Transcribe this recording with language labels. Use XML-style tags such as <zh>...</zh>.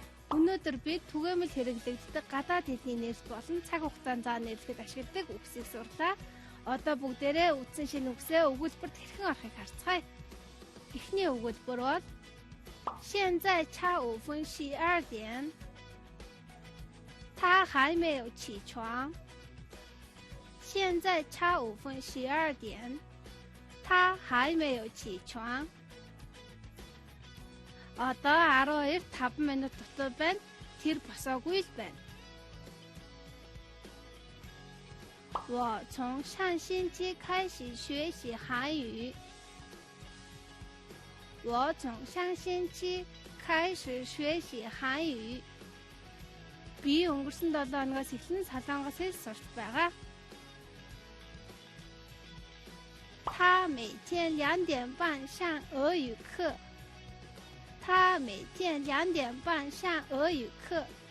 <mn>Өнөөдөр бид түгээмэл хэрэглэгддэг гадаад хэлний нэрс болон цаг хугацаанд заа нэрлэхэд ашигладаг үгсийг сурлаа. Одоо бүгдээрээ үтсэн шинэ үгсээ өгүүлбэрт хэрхэн орохыг харцгаая. Эхний өгүүлбэр бол</mn> <zh>现在差5分12点，他还没有起床。现在差5分12点，他还没有起床。</zh> <mn>Одоо 12:05 минут дотор байна. Тэр босоогүй л байна.</mn> <zh>我从上星期开始学习韩语。我从上星期开始学习韩语。</zh> <mn>Би өнгөрсөн 7 хоногоос эхлэн солонгос хэл сурч байгаа.</mn> <zh>他每天2点半上俄语课。他每天2点半上俄语课.</zh>